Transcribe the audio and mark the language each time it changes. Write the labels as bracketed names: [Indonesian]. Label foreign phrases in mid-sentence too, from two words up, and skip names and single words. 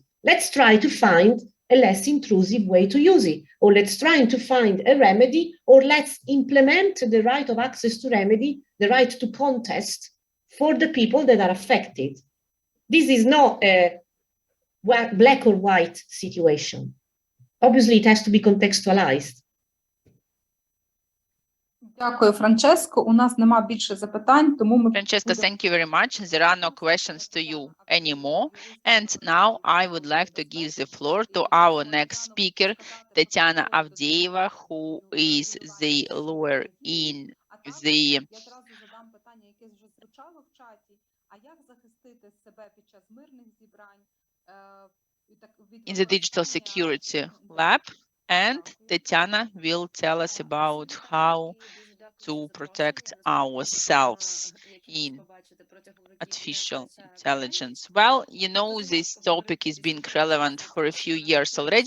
[English] Let's try to find a less intrusive way to use it, or let's try to find a remedy, or let's implement the right of access to remedy, the right to contest for the people that are affected. This is not a black or white situation. Obviously, it has to be contextualized. [Ukrainian] Дякую, Франческо. У нас нема більше запитань, тому ми [English] Francesca, thank you very much. There are no questions to you anymore. And now I would like to give the floor to our next speaker, Tatiana Avdeeva, who is the lawyer in the [Ukrainian] одразу задам питання, яке вже звучало в чаті. А як захистити себе під час мирних зібрань [English] in the digital security lab, and Tatiana will tell us about how to protect ourselves in artificial intelligence. Well, you know, this topic has been relevant for a few years already.